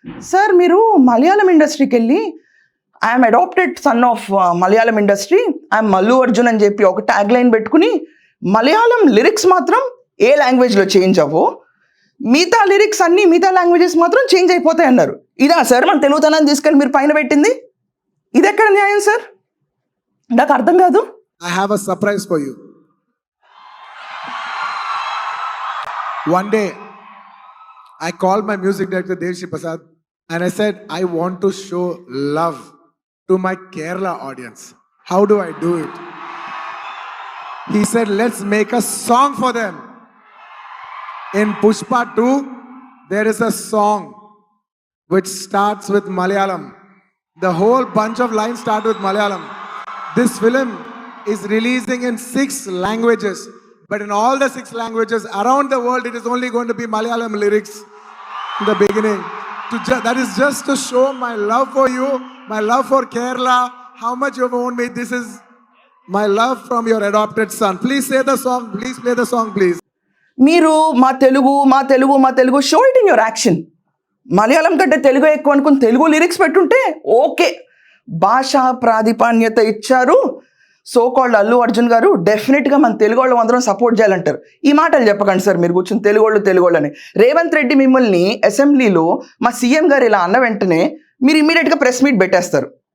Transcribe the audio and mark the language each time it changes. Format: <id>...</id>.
<te>Sir మీరు మలయాళం ఇండస్ట్రీకి వెళ్ళి</te> <en>I'm adopted son of Malayalam industry,</en> <te>I'm Mallu Arjun అని చెప్పి ఒక ట్యాగ్ లైన్ పెట్టుకుని మలయాళం లిరిక్స్ మాత్రం ఏ లాంగ్వేజ్లో చేంజ్ అవ్వో, మిగతా లిరిక్స్ అన్నీ మిగతా లాంగ్వేజెస్ మాత్రం చేంజ్ అయిపోతాయి అన్నారు. ఇదా సార్ మన తెలుగుతనాన్ని తీసుకెళ్ళి మీరు పైన పెట్టింది? ఇది ఎక్కడ న్యాయం సార్? నాకు అర్థం కాదు.</te> <en>I have a surprise for you. One day, I called my music director Devshi Prasad and I said, I want to show love to my Kerala audience. How do I do it? He said, let's make a song for them. In Pushpa 2, there is a song which starts with Malayalam. The whole bunch of lines start with Malayalam. This film is releasing in 6 languages, but in all the 6 languages around the world, it is only going to be Malayalam lyrics in the beginning. That is just to show my love for you, my love for Kerala, how much you have owned me. This is my love from your adopted son. Please say the song, please play the song, please.</en> <te>మీరు మా Telugu show it in your action. Malayalam కంటే తెలుగు ఎక్కువ అనుకుని Telugu lyrics పెట్టుంటే okay, భాషా ప్రాధిపాన్యత ఇచ్చారు so called Allu Arjun గారు, డెఫినెట్గా మన తెలుగు వాళ్ళు అందరం సపోర్ట్ చేయాలంటారు. ఈ మాటలు చెప్పకండి సార్ మీరు కూర్చొని తెలుగు అని. రేవంత్ రెడ్డి మిమ్మల్ని అసెంబ్లీలో మా సీఎం గారు ఇలా అన్న వెంటనే మీరు ఇమ్మీడియట్గా ప్రెస్ మీట్ పెట్టేస్తారు.</te>